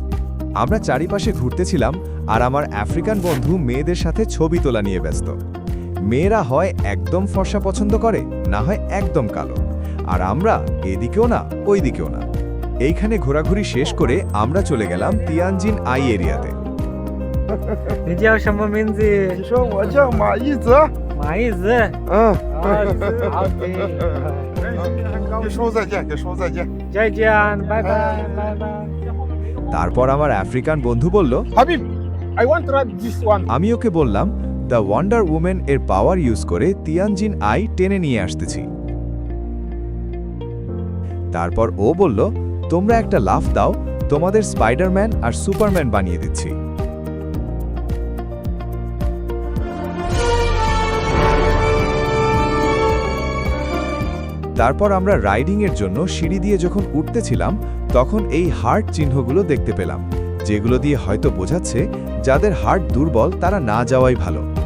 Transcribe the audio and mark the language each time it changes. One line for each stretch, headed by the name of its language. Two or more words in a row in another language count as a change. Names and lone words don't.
Bangla: আমরা চারিপাশে ঘুরতেছিলাম আর আমার আফ্রিকান বন্ধু মেয়েদের সাথে ছবি তোলা নিয়ে ব্যস্ত। মেয়েরা হয় একদম ফর্সা পছন্দ করে, না হয় একদম কালো, আর আমরা এদিকেও না ওই দিকেও না। এইখানে ঘোরাঘুরি শেষ করে আমরা চলে গেলাম তিয়ানজিন আই এরিয়াতে।
Chinese: 你叫什么名字？你说我叫马一泽。马一子。嗯， OK。跟叔再见，给叔再见。再见，拜拜，拜拜。
Bangla: তারপর আমার আফ্রিকান বন্ধু বলল,
English: Habib, I want to try this one.
Bangla: আমি ওকে বললাম দ্য ওয়ান্ডার উমেন এর পাওয়ার ইউজ করে তিয়ানজিন আই টেনে নিয়ে আসতেছি। তারপর ও বলল, তোমরা একটা লাফ দাও, তোমাদের স্পাইডারম্যান আর সুপারম্যান বানিয়ে দিচ্ছি। তারপর আমরা রাইডিং এর জন্য সিঁড়ি দিয়ে যখন উঠতেছিলাম, তখন এই হার্ট চিহ্নগুলো দেখতে পেলাম, যেগুলো দিয়ে হয়তো বোঝাচ্ছে যাদের হার্ট দুর্বল তারা না যাওয়াই ভালো।